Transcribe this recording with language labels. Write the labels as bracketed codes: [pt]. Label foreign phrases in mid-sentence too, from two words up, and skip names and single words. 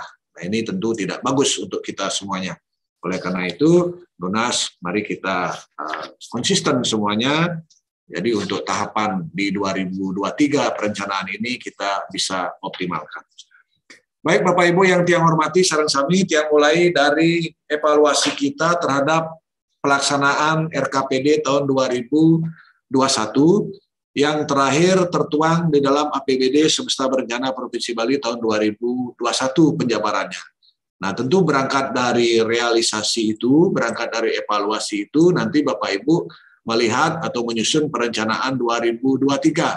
[id] Nah, ini tentu tidak bagus untuk kita semuanya. Oleh karena itu, Nunas, mari kita konsisten semuanya. Jadi untuk tahapan di 2023 perencanaan ini kita bisa optimalkan. Baik Bapak Ibu yang Tiang hormati, [ban] sareng sami Tiang [id] mulai dari evaluasi kita terhadap pelaksanaan RKPD tahun 2021 yang terakhir tertuang di dalam APBD Semesta Berencana Provinsi Bali tahun 2021 penjabarannya. Nah, tentu berangkat dari realisasi itu, berangkat dari evaluasi itu, nanti Bapak Ibu melihat atau menyusun perencanaan 2023.